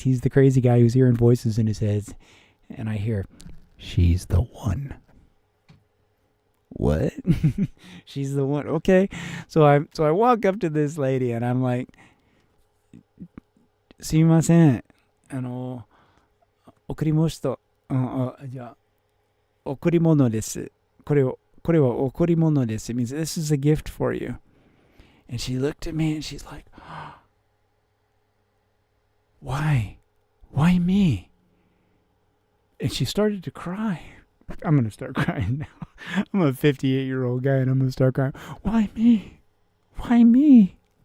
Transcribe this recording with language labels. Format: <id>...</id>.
<en>He's the crazy guy who's hearing voices in his head. And I hear, she's the one. What? She's the one. Okay. So I walk up to this lady and I'm like,</en> <ja>すみません。贈り物と、じゃあ、贈り物です。これは贈り物です.</ja> <en>It means this is a gift for you. And she looked at me and she's like, why? Why me? And she started to cry. I'm going to start crying now. I'm a 58-year-old guy and I'm going to start crying. Why me? Why me?</en>